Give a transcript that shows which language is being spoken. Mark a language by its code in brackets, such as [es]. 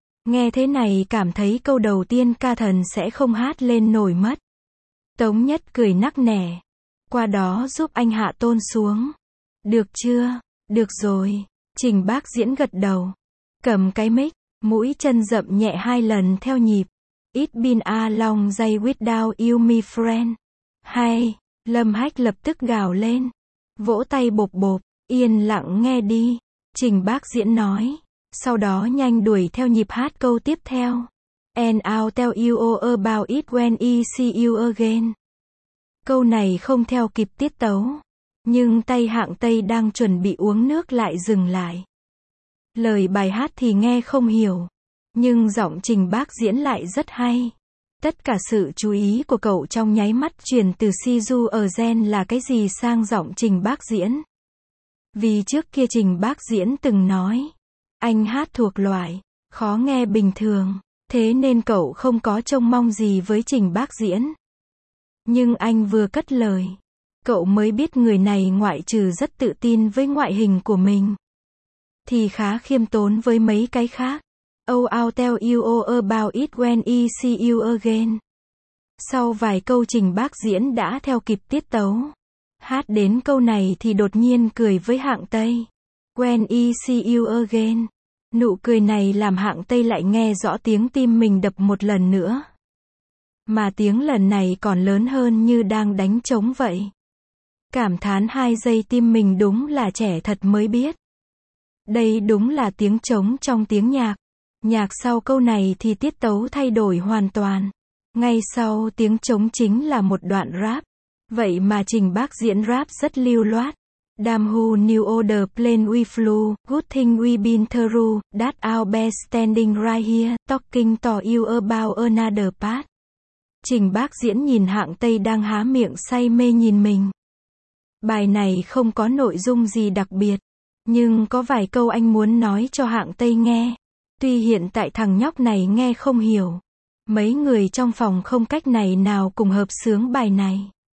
[vi] Nghe thế này cảm thấy câu đầu tiên ca thần sẽ không hát lên nổi mất. Tống Nhất cười nắc nẻ. Qua đó giúp anh hạ tôn xuống. Được chưa? Được rồi. Trình Bác Diễn gật đầu. Cầm cái mic. Mũi chân dậm nhẹ hai lần theo nhịp. [en] It's been a long day without you, my friend. [vi] Hay. Lâm Hách lập tức gào lên. Vỗ tay bộp bộp. Yên lặng nghe đi. Trình Bác Diễn nói. Sau đó nhanh đuổi theo nhịp hát câu tiếp theo. [en] And I'll tell you all about it when I see you again. [vi] Câu này không theo kịp tiết tấu. Nhưng tay Hạng Tây đang chuẩn bị uống nước lại dừng lại. Lời bài hát thì nghe không hiểu. Nhưng giọng Trình Bác Diễn lại rất hay. Tất cả sự chú ý của cậu trong nháy mắt chuyển từ Siju ở Gen là cái gì sang giọng Trình Bác Diễn. Vì trước kia Trình Bác Diễn từng nói. Anh hát thuộc loại. Khó nghe bình thường. Thế nên cậu không có trông mong gì với Trình Bác Diễn. Nhưng anh vừa cất lời. Cậu mới biết người này ngoại trừ rất tự tin với ngoại hình của mình. Thì khá khiêm tốn với mấy cái khác. [en] Oh, I'll tell you all about it when I see you again. [vi] Sau vài câu Trình Bác Diễn đã theo kịp tiết tấu. Hát đến câu này thì đột nhiên cười với Hạng Tây. [en] When I see you again. [vi] Nụ cười này làm Hạng Tây lại nghe rõ tiếng tim mình đập một lần nữa. Mà tiếng lần này còn lớn hơn như đang đánh trống vậy. Cảm thán 2 giây tim mình đúng là trẻ thật mới biết. Đây đúng là tiếng trống trong tiếng nhạc. Nhạc sau câu này thì tiết tấu thay đổi hoàn toàn. Ngay sau tiếng trống chính là một đoạn rap. Vậy mà Trình Bác diễn rap rất lưu loát. [en] Damn who knew all the plane we flew, good thing we been through, that I'll be standing right here, talking to you about another part. [vi] Trình Bác diễn nhìn Hạng Tây đang há miệng say mê nhìn mình. Bài này không có nội dung gì đặc biệt, nhưng có vài câu anh muốn nói cho Hạng Tây nghe. Tuy hiện tại thằng nhóc này nghe không hiểu, mấy người trong phòng không cách này nào cùng hợp sướng bài này.